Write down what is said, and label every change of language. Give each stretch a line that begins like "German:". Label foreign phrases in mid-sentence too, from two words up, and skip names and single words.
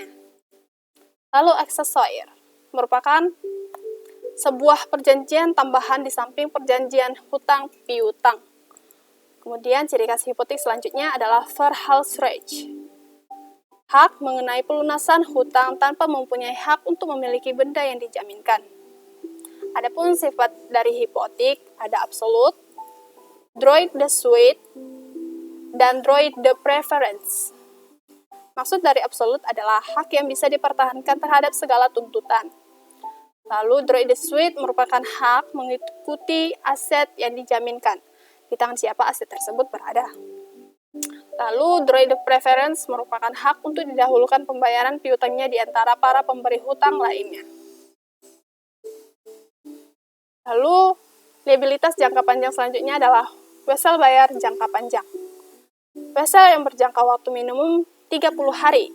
Indonesian: Lalu, aksesorir merupakan sebuah perjanjian tambahan di samping perjanjian hutang piutang. Kemudian, ciri khas hipotek selanjutnya adalah Verhalsrecht. Hak mengenai pelunasan hutang tanpa mempunyai hak untuk memiliki benda yang dijaminkan. Adapun sifat dari hipotek ada absolut,
French: droit de suite, dan droit de préférence.
Indonesian: Maksud dari absolut adalah hak yang bisa dipertahankan terhadap segala tuntutan. Lalu
French: droit de suite
Indonesian: merupakan hak mengikuti aset yang dijaminkan. Di tangan siapa aset tersebut berada. Lalu,
French: droit de préférence
Indonesian: merupakan hak untuk didahulukan pembayaran piutangnya di antara para pemberi hutang lainnya. Lalu, liabilitas jangka panjang selanjutnya adalah wesel bayar jangka panjang. Wesel yang berjangka waktu minimum 30 hari.